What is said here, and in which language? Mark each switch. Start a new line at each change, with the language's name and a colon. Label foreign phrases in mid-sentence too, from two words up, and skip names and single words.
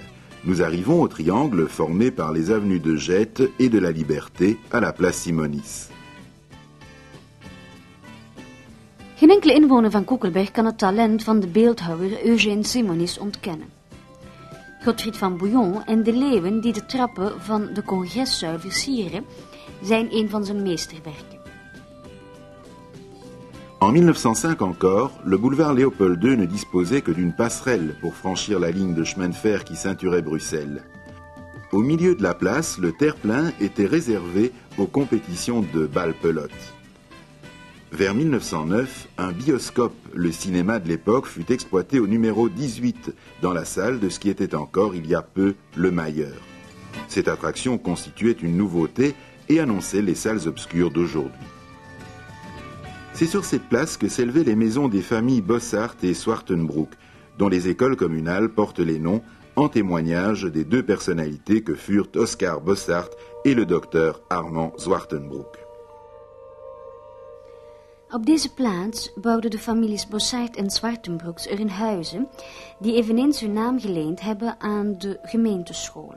French: Nous arrivons au triangle formé par les avenues de Jette et de la Liberté à la place Simonis.
Dutch: Geen enkele inwoner van Koekelberg kan het talent van de beeldhouwer Eugène Simonis ontkennen. Godfried van Bouillon en de leeuwen die de trappen van de Congreszuil versieren, zijn een van zijn meesterwerken.
French: En 1905 encore, le boulevard Léopold II ne disposait que d'une passerelle pour franchir la ligne de chemin de fer qui ceinturait Bruxelles. Au milieu de la place, le terre-plein était réservé aux compétitions de balle-pelote. Vers 1909, un bioscope, le cinéma de l'époque, fut exploité au numéro 18 dans la salle de ce qui était encore, il y a peu, le Mayer. Cette attraction constituait une nouveauté et annonçait les salles obscures d'aujourd'hui. C'est sur cette place que s'élevaient les maisons des familles Bossart et Zwartenbroek, dont les écoles communales portent les noms en témoignage des deux personnalités que furent Oscar Bossart et le docteur Armand Zwartenbroek.
Dutch: Op deze plaats bouwden de families Bossart en Zwartenbroeks er in huizen die eveneens hun naam geleend hebben aan de gemeentescholen.